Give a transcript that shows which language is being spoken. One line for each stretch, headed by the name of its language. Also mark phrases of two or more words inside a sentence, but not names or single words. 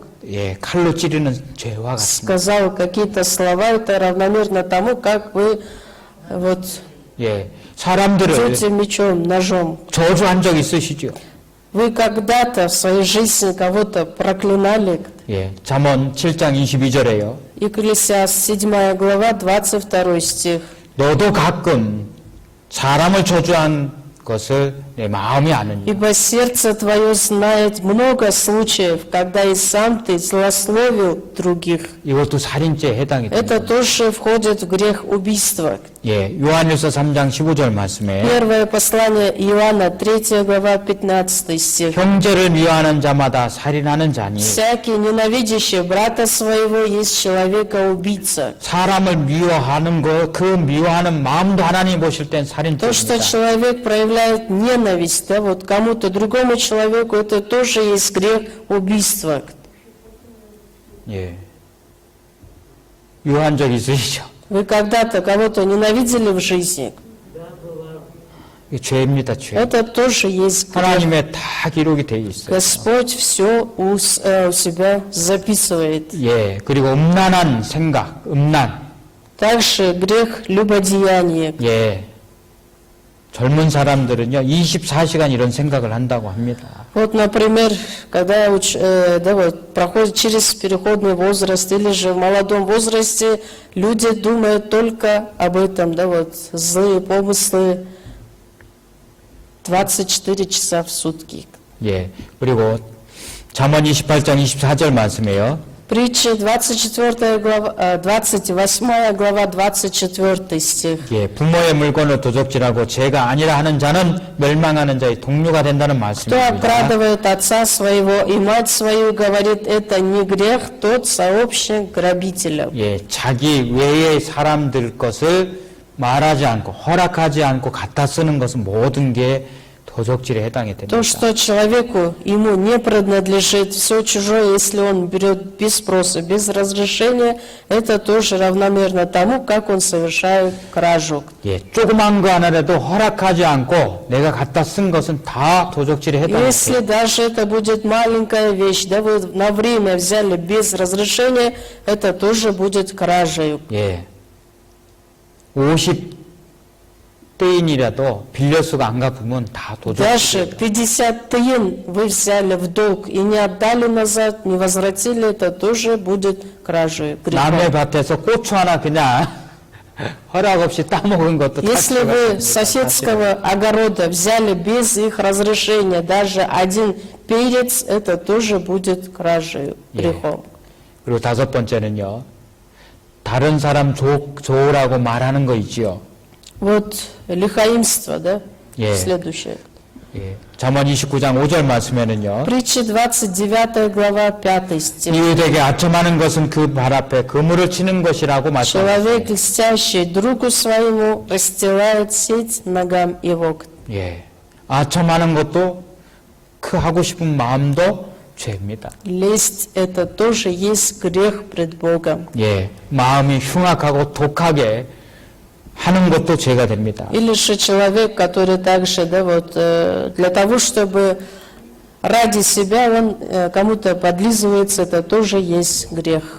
Korean: 예, 칼로 찌르는 죄와 같습니다.
Russian: сказал какие-то слова, это равномерно тому, как вы вот
Korean: 예. 사람들을
Russian: бьете мечом, ножом.
Korean: 저주한 적 있으시죠?
Russian: Вы когда-то в своей жизни кого-то проклинали.
Korean: 예. 잠언 7장 22절에요.
Russian: Екклесиаст 7 глава, 22 стих.
Korean: 너도 가끔 사람을 저주한 것을 내 마음이 아느니.
Russian: Ибо сердце твое знает много случаев, когда и сам ты злословил других.
Korean: 이것도 살인죄에 해당이 됩니다.
Russian: Это тоже входит в грех убийства.
Korean: 예. 요한일서 3장 15절 말씀에
Russian: Первое послание Иоанна, 3 глава, 15 стих.
Korean: 형제를 미워하는 자마다 살인하는 자니
Russian: Всякий ненавидящий брата своего есть человека-убийца.
Korean: 사람을 미워하는 거, 그 미워하는 마음도 하나님 보실 땐
Russian: То, что
Korean: 살인죄입니다.
Russian: человек проявляет ненависть, да, вот кому-то другому человеку, это тоже есть грех убийства.
Korean: 예. 유한 적 있으시죠?
Russian: Вы когда-то кого-то ненавидели в жизни?
Korean: 이게 죄입니다, 죄.
Russian: Это тоже есть грех.
Korean: 하나님의 다 기록이 되어 있어요.
Russian: Господь все у себя записывает.
Korean: 예. 그리고 음란한 생각, 음란.
Russian: Также грех любодеяния.
Korean: 예. 젊은 사람들은요, 24시간 이런 생각을 한다고 합니다.
Russian: Вот, например, когда да, вот, проходит через переходный возраст или же в молодом возрасте, люди думают только об этом, да, вот, злые помыслы 24 часа в сутки.
Korean: 예. 그리고 잠언 28장 24절 말씀이에요.
Russian: Притча 28 глава, 24 стих.
Korean: 예. 부모의 물건을 도적질하고 죄가 아니라 하는 자는 멸망하는 자의 동료가 된다는
Russian: Кто
Korean: 말씀입니다.
Russian: обкрадывает отца своего и мать свою, говорит, это не грех, тот сообщник грабителя.
Korean: 예. 자기 외의 사람들 것을 말하지 않고 허락하지 않고 갖다 쓰는 것은 모든 게 도적질에 해당이 됩니다.
Russian: То, что человеку, ему не принадлежит, все чужое, если он берет без спроса, без разрешения, это тоже равномерно тому, как он совершает кражу.
Korean: 예, 조그만 거 하나라도 허락하지 않고 내가 갖다 쓴 것은 다 도적질에 해당이
Russian: Если
Korean: 됩니다.
Russian: даже это будет маленькая вещь, да вы на время взяли без разрешения, это тоже будет кражей.
Korean: 예, 50대인이라도 빌려서가 안 갚으면 다
Russian: Даже
Korean: 도적질이에요.
Russian: 50 тыин вы взяли в долг и не отдали назад, не возвратили, это тоже будет кражей. грехом.
Korean: 남의 밭에서 고추 하나 그냥 허락 없이 따먹은 것도 다
Russian: Если вы с соседского огорода взяли без их разрешения даже один перец, это тоже будет кражей, грехом.
Korean: 그리고 다섯 번째는요, 다른 사람 좋으라고 말하는 거 있지요.
Russian: Вот лихаимство, да?
Korean: Е.
Russian: Следующее.
Korean: 예, 잠언 29장 5절 말씀에는요,
Russian: Притча 29 глава 5 стих.
Korean: 이웃에게 아첨하는 것은 그 발 앞에 그물을 치는 것이라고 말씀하셨습니다.
Russian: Человек, льстящий другу своему, расстилает сеть ногам его.
Korean: 예, 아첨하는 것도 그 하고 싶은 마음도 죄입니다.
Russian: Лесть – это тоже есть грех пред Богом.
Korean: 예, 마음이 흉악하고 독하게 하는 것도 죄가 됩니다.
Russian: Или же человек, который также, да, вот, для того, чтобы ради себя он кому-то подлизывается, это тоже есть грех.